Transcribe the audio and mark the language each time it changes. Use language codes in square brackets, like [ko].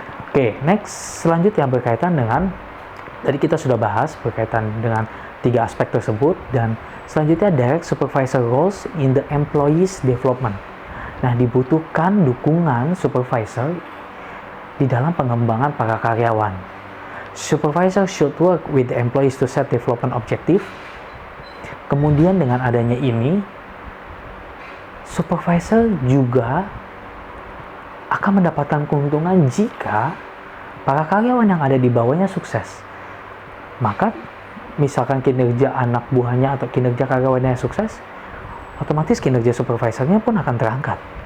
[id] Oke, next, selanjutnya berkaitan dengan, tadi kita sudah bahas berkaitan dengan 3 aspek tersebut, dan selanjutnya [en] direct supervisor roles in the employees development. [id] Nah, dibutuhkan dukungan supervisor di dalam pengembangan para karyawan. [en] Supervisor should work with the employees to set development objective. [id] Kemudian dengan adanya ini, supervisor juga akan mendapatkan keuntungan jika para karyawan yang ada di bawahnya sukses. Maka misalkan kinerja anak buahnya atau kinerja karyawannya sukses, otomatis kinerja supervisornya pun akan terangkat.